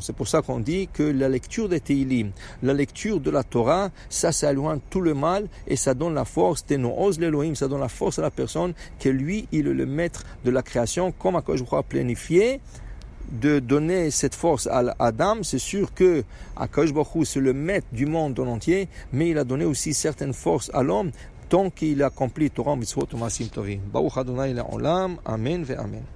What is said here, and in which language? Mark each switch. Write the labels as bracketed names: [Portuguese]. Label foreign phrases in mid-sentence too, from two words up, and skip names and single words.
[French] C'est pour ça qu'on dit que la lecture des Teilim, la lecture de la Torah, ça éloigne tout le mal, et ça donne la force, [Hebrew] תנו עוז לאלהים, [French] ça donne la force à la personne, que lui, il est le maître de la création, comme [Hebrew] הקדוש ברוך הוא [French] a planifié de donner cette force à Adam. C'est sûr que [Hebrew] הקדוש ברוך הוא, [French] c'est le maître du monde en entier, mais il a donné aussi certaines forces à l'homme tant qu'il accomplit [Hebrew] תורה, מצוות, מעשים טובים. ברוך אדני לעולם, אמן ואמן.